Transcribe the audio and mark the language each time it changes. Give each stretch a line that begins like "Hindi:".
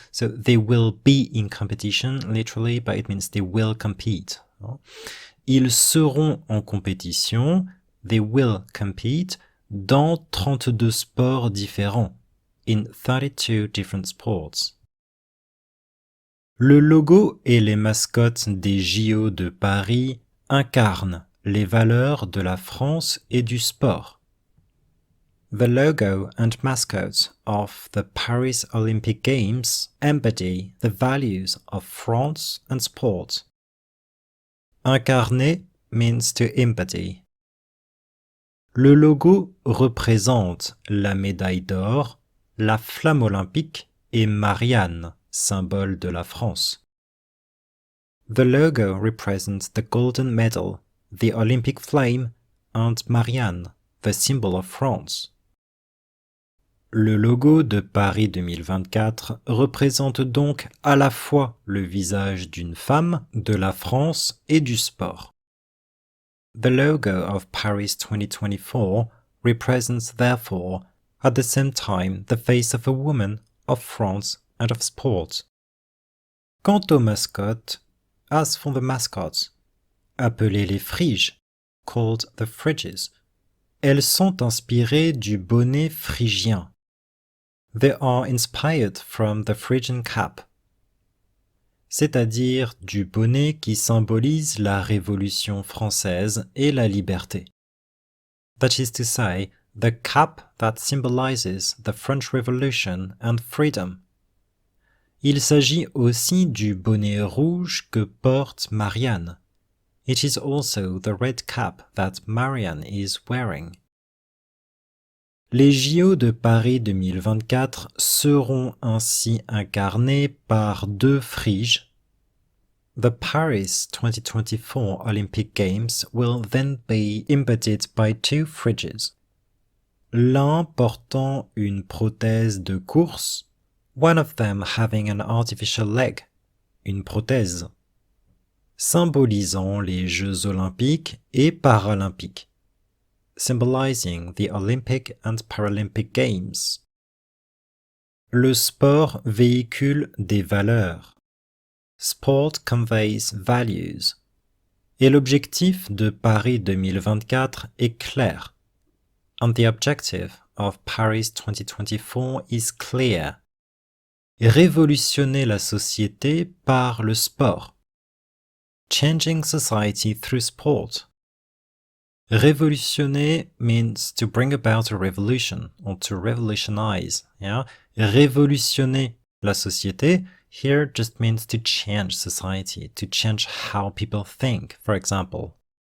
English: So they will be in competition, literally, but it means they will compete.
French: Ils seront en compétition,
English: they will compete,
French: dans 32 sports différents,
English: in 32 different sports.
French: Le logo et les mascottes des JO de Paris incarnent les valeurs de la France et du sport.
English: The logo and mascots of the Paris Olympic Games embody the values of France and sport. Incarner means to embody.
French: Le logo représente la médaille d'or, la flamme olympique et Marianne, symbole de la France.
English: The logo represents the golden medal, the Olympic flame, and Marianne, the symbol of France.
French: Le logo de Paris 2024 représente donc à la fois le visage d'une femme, de la France et du sport.
English: The logo of Paris 2024 represents, therefore, at the same time the face of a woman, of France, and of sport.
French: Quant aux mascottes,
English: as for the mascots,
French: appelées les Phryges,
English: called the Phryges,
French: elles sont inspirées du bonnet phrygien.
English: They are inspired from the Phrygian cap,
French: c'est-à-dire du bonnet qui symbolise la Révolution française et la liberté.
English: That is to say, the cap that symbolizes the French Revolution and freedom.
French: Il s'agit aussi du bonnet rouge que porte Marianne.
English: It is also the red cap that Marianne is wearing.
French: Les JO de Paris 2024 seront ainsi incarnés par deux Phryges.
English: The Paris 2024 Olympic Games will then be embodied by two Phryges.
French: L'un portant une prothèse de course,
English: one of them having an artificial leg,
French: une prothèse, symbolisant les Jeux olympiques et paralympiques,
English: symbolizing the Olympic and Paralympic Games.
French: Le sport véhicule des valeurs.
English: Sport conveys values.
French: Et l'objectif de Paris 2024 est clair.
English: And the objective of Paris 2024 is clear.
French: Révolutionner la société par le sport.
English: Changing society through sport. Révolutionner means to bring about a revolution or to revolutionize. Yeah?
French: Révolutionner la société
English: here just means to change society, to change how people think, for example.